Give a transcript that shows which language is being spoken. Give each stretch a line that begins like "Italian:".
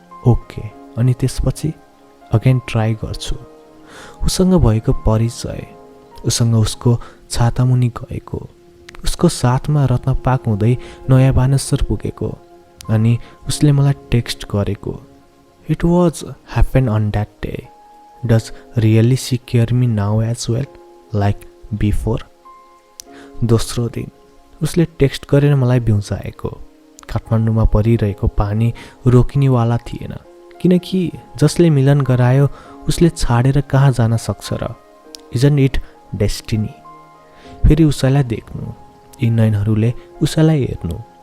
Nepali: Okay, अनि त्यसपछि again try गर्छु। उसँग भएको परिचय, उसँग उसको छातामुनि गएको, उसको साथमा रत्नपाक हुँदै नयाँ बानेश्वर पुगेको अनि उसले मलाई टेक्स्ट गरेको।
English: It was happen on that day. Does really see care me now as well like before.
Nepali: दोस्रो दिन उसले टेक्स्ट गरेर मलाई बिउजाएको। काठमाडौँमा परिरहेको पानी रोकिनेवाला थिएन, किनकि जसले मिलन गरायो उसले छाडेर कहाँ जान सक्छ र।
English: Isn't it destiny.
Nepali: फेरि उसैलाई देख्नु, यी नयनहरूले उसैलाई हेर्नु।